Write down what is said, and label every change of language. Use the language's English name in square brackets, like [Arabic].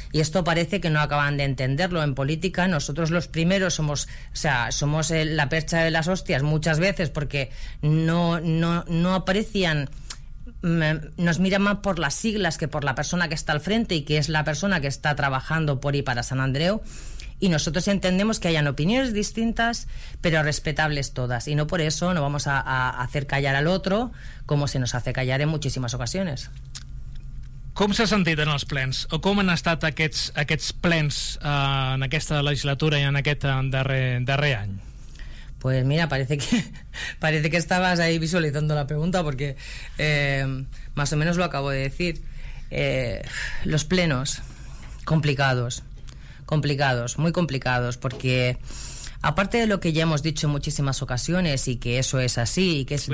[Spanish] Y esto parece que no acaban de entenderlo. En política, nosotros los primeros somos la percha de las hostias muchas veces, porque no aprecian, nos miran más por las siglas que por la persona que está al frente y que es la persona que está trabajando por y para San Andreu. Y nosotros entendemos que hayan opiniones distintas, pero respetables todas. Y no por eso no vamos a hacer callar al otro, como se nos hace callar en muchísimas ocasiones. [Catalan] Com s'ha sentit en els plens? O com han estat aquests plens en aquesta legislatura i en aquest darrer any? [Spanish] Pues mira, parece que estabas ahí visualizando la pregunta, porque más o menos lo acabo de decir. Los plenos, complicados, muy complicados, porque aparte de lo que ya hemos dicho en muchísimas ocasiones y que eso es así y que es